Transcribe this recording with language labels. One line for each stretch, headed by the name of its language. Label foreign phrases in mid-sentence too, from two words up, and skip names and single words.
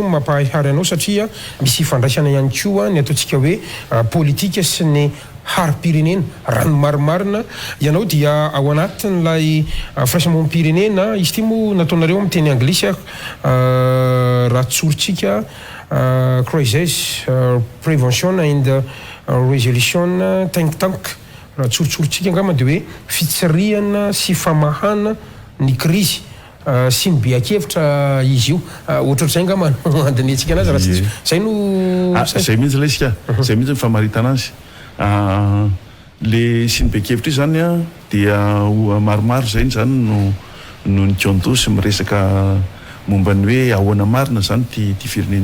Malagasy: koa mampahihary anao satria misy fandraisana ihany koa ny ataontsika hoe politika sy ny hari-pirenena rano marimarina ianao dia ao anatin'ilay firaisa monim-pirenena izy ty moa nataonareo amin'ny teny anglisy raha tsorintsika
English: crisis prevention and resolution think tank
Malagasy: raha tsoritsorintsika angamba dia hoe fitsirihana sy famahana ny krizy sy mibeakevitra izy io ohatrohatr'izay angamba andinetsika anazy raha zay no zay mihitsy ilay isika zay mihitsy ny famaritana azy le sy nibe-kevitra io zany dia maromaro zay zany no nikondosy miresaka momba ny hoe ahoana marina zany ty firenena